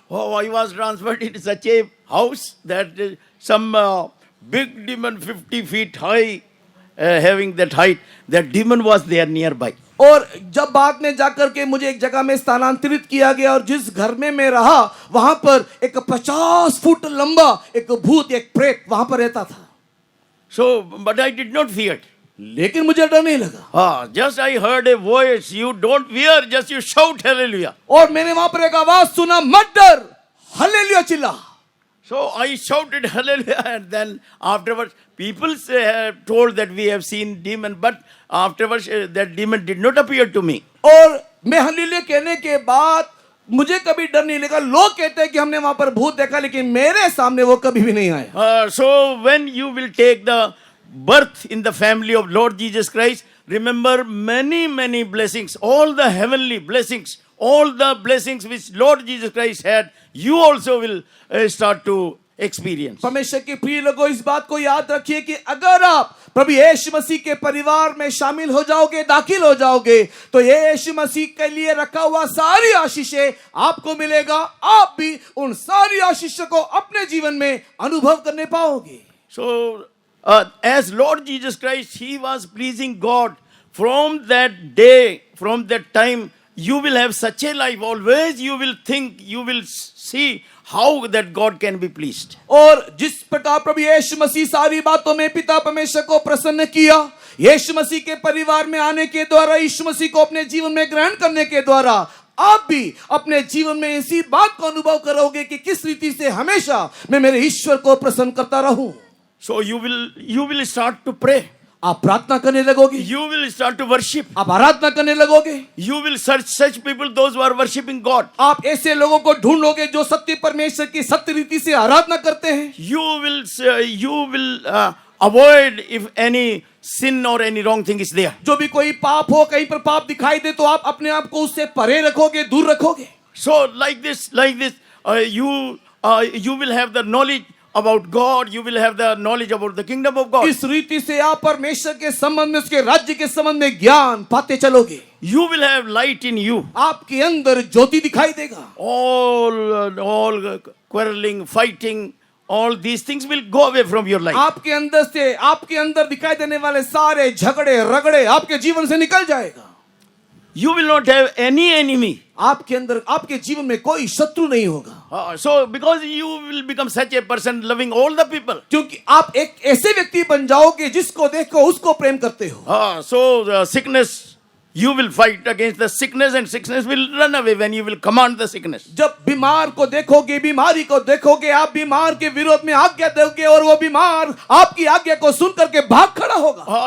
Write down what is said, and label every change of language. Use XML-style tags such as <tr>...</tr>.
<en>Oh, I was transferred in such a house that some big demon 50 feet high, having that height, that demon was there nearby.</en> <hi>और जब बाद में जाकर के मुझे एक जगह में स्थानांतरित किया गया, और जिस घर में मैं रहा, वहां पर एक 50 फुट लंबा एक भूत, एक प्रेत वहां पर रहता था.</hi> <en>So, but I did not fear.</en> <hi>लेकिन मुझे डर नहीं लगा.</hi> <en>Just I heard a voice, you don't fear, just you shout hallelujah.</en> <hi>और मैंने वहां पर एक आवाज सुना, मत डर, हालेलुया चिल्ला.</hi> <en>So I shouted hallelujah, and then afterwards people told that we have seen demon, but afterwards that demon did not appear to me.</en> <hi>और मैं हालेलुया कहने के बाद मुझे कभी डर नहीं लगा. लोग कहते हैं कि हमने वहां पर भूत देखा, लेकिन मेरे सामने वो कभी भी नहीं आया.</hi> <en>So when you will take the birth in the family of Lord Jesus Christ, remember many blessings, all the heavenly blessings, all the blessings which Lord Jesus Christ had, you also will start to experience.</en> <hi>परमेश्वर के प्रिय लोगों, इस बात को याद रखिए कि अगर आप प्रभु यीशु मसीह के परिवार में शामिल हो जाओगे, दाखिल हो जाओगे, तो यीशु मसीह के लिए रखा हुआ सारी आशीषें आपको मिलेगा. आप भी उन सारी आशीषों को अपने जीवन में अनुभव करने पाओगे.</hi> <en>So as Lord Jesus Christ, he was pleasing God from that day, from that time, you will have such a life. Always you will think, you will see how that God can be pleased.</en> <hi>और जिस प्रकार प्रभु यीशु मसीह सारी बातों में पिता परमेश्वर को प्रसन्न किया, यीशु मसीह के परिवार में आने के द्वारा, यीशु मसीह को अपने जीवन में ग्रहण करने के द्वारा आप भी अपने जीवन में इसी बात को अनुभव करोगे कि किस रीति से हमेशा मैं मेरे ईश्वर को प्रसन्न करता रहूं।</hi> <en>So you will start to pray.</en> <hi>आप प्रार्थना करने लगोगे,</hi> <en>You will start to worship.</en> <hi>आप आराधना करने लगोगे,</hi> <en>You will search such people, those who are worshiping God.</en> <hi>आप ऐसे लोगों को ढूंढोगे जो सत्य परमेश्वर की सत्य रीति से आराधना करते हैं।</hi> <en>You will avoid if any sin or any wrong thing is there.</en> <hi>जो भी कोई पाप हो, कहीं पर पाप दिखाई दे तो आप अपने आप को उससे परे रखोगे, दूर रखोगे।</hi> <en>So like this, you will have the knowledge about God. You will have the knowledge about the kingdom of God.</en> <hi>इस रीति से आप परमेश्वर के संबंध में, उसके राज्य के संबंध में ज्ञान पाते चलोगे।</hi> <en>You will have light in you.</en> <hi>आपके अंदर ज्योति दिखाई देगा।</hi> <en>All quarreling, fighting, all these things will go away from your life.</en> <hi>आपके अंदर से, आपके अंदर दिखाई देने वाले सारे झगड़े रगड़े आपके जीवन से निकल जाएगा।</hi> <en>You will not have any enemy.</en> <hi>आपके अंदर, आपके जीवन में कोई शत्रु नहीं होगा।</hi> <en>So because you will become such a person loving all the people.</en> <hi>क्योंकि आप एक ऐसे व्यक्ति बन जाओगे जिसको देखो उसको प्रेम करते हो।</hi> <en>So the sickness, you will fight against the sickness and sickness will run away when you will command the sickness.</en> <hi>जब बीमार को देखोगे, बीमारी को देखोगे, आप बीमार के विरोध में आज्ञा दोगे और वो बीमार आपकी आज्ञा को सुन करके भाग खड़ा होगा।</hi>